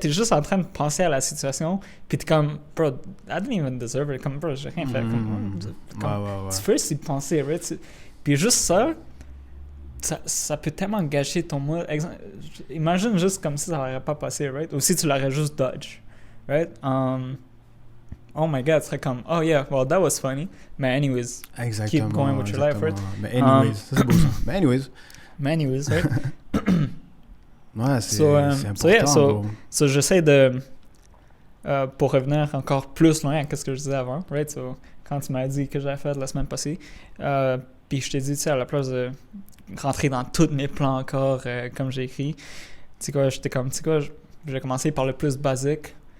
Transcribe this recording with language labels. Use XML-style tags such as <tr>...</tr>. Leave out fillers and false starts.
<fr>T'es juste en train de penser à la situation, puis t'es comme, bro,</fr> <en>I didn't even deserve it.</en> <fr>Comme, bro, j'ai rien fait. Tu fais aussi penser, right? Puis juste ça peut tellement gâcher ton mood. Imagine juste comme si ça n'aurait pas passé, right? Ou si tu l'aurais juste dodge, right?</fr> <en>Oh my god,</en> <fr>tu serais comme,</fr> <en>oh yeah, well that was funny. Mais anyways, keep going with your life, right?</en> <fr>Mais anyways, ça c'est beau ça. Mais anyways,</fr> <en>right?</en> <fr>Ouais, c'est important. So j'essaie de, pour revenir encore plus loin à ce que je disais avant, right? So, quand tu m'as dit que j'avais fait la semaine passée, puis je t'ai dit, tu sais, à la place de rentrer dans tous mes plans encore, comme j'ai écrit, tu sais quoi, j'étais comme, tu sais quoi, je vais commencer par le plus basique.</fr>